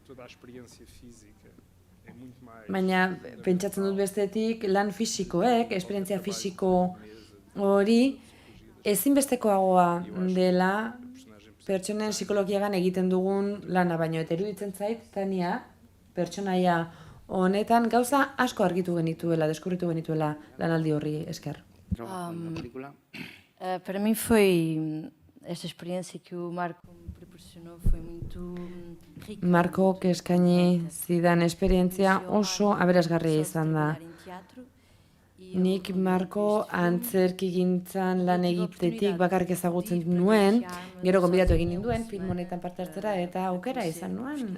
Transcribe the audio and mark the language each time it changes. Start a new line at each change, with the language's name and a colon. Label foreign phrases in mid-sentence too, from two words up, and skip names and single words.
Basque: Baina pentsatzen dut bestetik lan fisikoek, esperientzia fisiko hori, ezinbestekoagoa dela pertsonen psikologiagan egiten dugun lana, baino eta iruditzen zait, Tania, pertsonaia honetan gauza asko argitu genituela, deskubritu genituela lanaldi horri esker.
Portuguese: Para mim esta experiência que o Marco me proporcionou foi muito rica.
Basque: Marcok eskaini zidan esperientzia oso aberasgarria izan da. Nik Marco antzerkigintzan lan egitetik bakarrik ezagutzen nuen, gero gonbidatu egin ninduen film honetan parte hartzera eta aukera izan nuen.